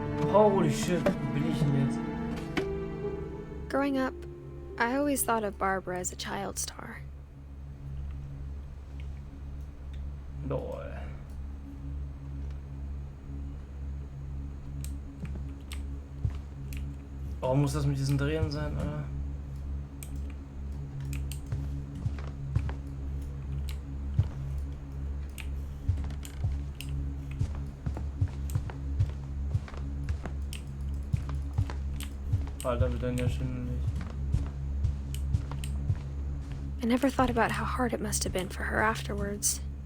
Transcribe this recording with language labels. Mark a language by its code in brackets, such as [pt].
[en] Holy shit, [de] wo bin ich denn jetzt? [en] Growing up, I always thought of Barbara as a child star. Lol. [de] Warum muss das mit diesen Drehen sein, Alter? Alter, wird dann ja schwindelig. [en] I never thought about how hard it must have been for her afterwards.